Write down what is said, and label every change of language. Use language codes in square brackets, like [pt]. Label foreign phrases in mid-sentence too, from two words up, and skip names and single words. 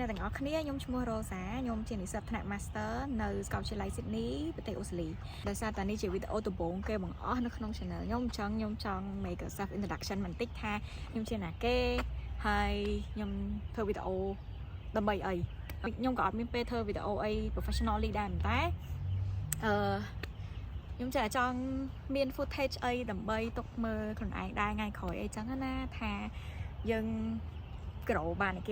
[km] អ្នកគ្នាខ្ញុំឈ្មោះ Rosa ខ្ញុំជានិស្សិតថ្នាក់ Master នៅសាកលវិទ្យាល័យ Sydney ប្រទេសអូស្ត្រាលីដោយសារតែនេះជាវីដេអូដំបូងគេបង្អស់នៅក្នុង Channel ខ្ញុំចង់ [en] make a self introduction [km] បន្តិចថាខ្ញុំជាណាគេហើយខ្ញុំធ្វើវីដេអូដើម្បីអីខ្ញុំក៏អត់មានពេលធ្វើវីដេអូអី professionally ដែរតែ ខ្ញុំចង់មាន footage អីដើម្បីទុកមើលខ្លួនឯងដែរថ្ងៃក្រោយអីចឹងណាថាយើងក្រោបានគេ